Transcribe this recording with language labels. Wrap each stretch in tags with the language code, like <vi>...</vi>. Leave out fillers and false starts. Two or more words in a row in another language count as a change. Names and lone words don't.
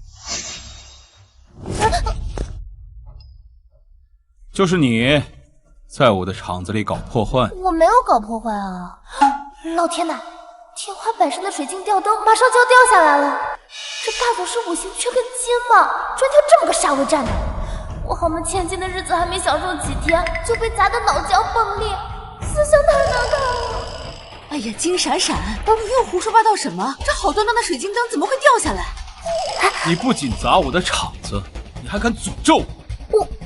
<zh>就是你，在我的場子裡搞破壞。我沒有搞破壞啊！老天吶，天花板上的水晶吊燈馬上就要掉下來了，這大總是五行缺根筋嗎？專挑這麼個煞位站的，我豪門千金的日子還沒享受幾天，就被砸得腦漿迸裂，思想太難看了。哎呀，金閃閃，你又胡說八道什麼？這好端端的水晶燈怎麼會掉下來？你不僅砸我的場子，你還敢詛咒我！</zh>